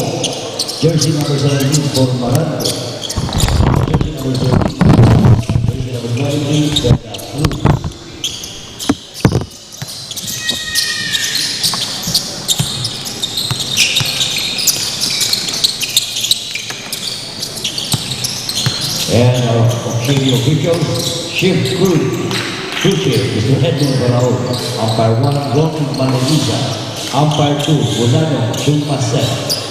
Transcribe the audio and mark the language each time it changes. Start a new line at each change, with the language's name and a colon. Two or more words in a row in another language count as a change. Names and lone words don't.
English: Jersey number 17, Cormarando. Jersey number 13, jersey number 23, Vega Cruz. And our officiating officials, Chief Cruz, Chief Mr. Edmund Barao, Umpire 1, Ron Maneliza, Umpire 2, Bonano Chumaset.